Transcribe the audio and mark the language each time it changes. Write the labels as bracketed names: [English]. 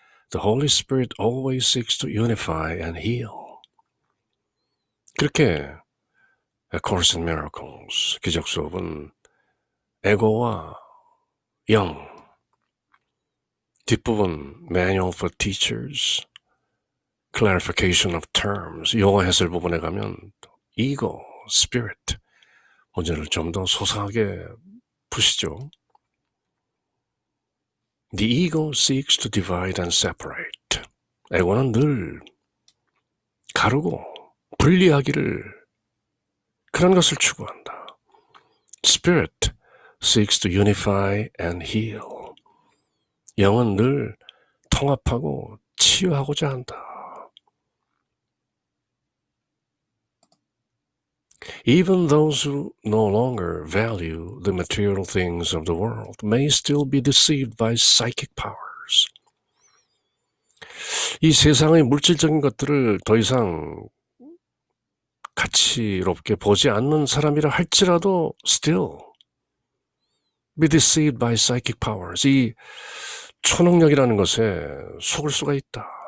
[English] The Holy Spirit always seeks to unify and heal. [Korean] 그렇게 A Course in Miracles, 기적 수업은 에고와 영, 뒷부분 Manual for Teachers, Clarification of Terms, 용어 해설 부분에 가면 Ego, Spirit, 문제를 좀 더 소상하게 푸시죠. [English] The ego seeks to divide and separate. [Korean] 에고는 늘 가르고 분리하기를, 그런 것을 추구한다. [English] Spirit seeks to unify and heal. [Korean] 영은 늘 통합하고 치유하고자 한다. [English] Even those who no longer value the material things of the world may still be deceived by psychic powers. [Korean] 이 세상의 물질적인 것들을 더 이상 가치롭게 보지 않는 사람이라 할지라도 [English] still be deceived by psychic powers. [Korean] 이 초능력이라는 것에 속을 수가 있다.